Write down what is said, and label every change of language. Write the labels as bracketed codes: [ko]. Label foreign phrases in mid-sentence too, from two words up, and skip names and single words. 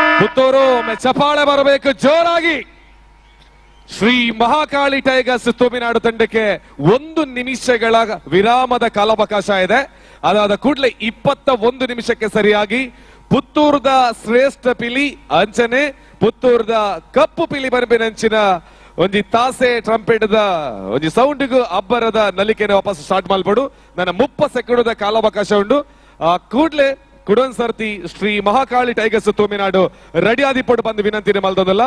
[kn] ಪುತ್ತೂರು ಚಪಾಳೆ ಬರಬೇಕು ಜೋರಾಗಿ. ಶ್ರೀ ಮಹಾಕಾಳಿ ಟೈಗರ್ಸ್ ತಮಿಳುನಾಡು ತಂಡಕ್ಕೆ 1 ನಿಮಿಷಗಳ ವಿರಾಮದ ಕಾಲಾವಕಾಶ ಇದೆ. ಅದಾದ ಕೂಡಲೇ 21 ನಿಮಿಷಕ್ಕೆ ಸರಿಯಾಗಿ [tcy] ಪುತ್ತೂರದ ಶ್ರೇಷ್ಠ ಪಿಲಿ ಅಂಚನೆ ಪುತ್ತೂರದ ಕಪ್ಪು ಪಿಲಿ ಬರ್ಬಿನಂಚಿನ ಒಂಜಿ ತಾಸೆ ಟ್ರಂಪೆಟ್ದ ಒಂಜಿ ಸೌಂಡ್ಗೂ ಅಬ್ಬರದ ನಲಿಕೆನ ವಾಪಸ್ ಸ್ಟಾರ್ಟ್ ಮಾಡ್ಬೋಡು. ನನ್ನ 30 ಸೆಕೆಂಡ್ ಕಾಲಾವಕಾಶ ಉಂಡು. ಕೂಡ್ಲೆ ಕುಡನ್ ಸರ್ತಿ ಶ್ರೀ ಮಹಾಕಾಳಿ ಟೈಗರ್ಸ್ ತಮಿಳುನಾಡು ರೆಡಿ ಆದಿಪೋಡು ಬಂದು ವಿನಂತಿನ ಮಲ್ದಲ್ಲ.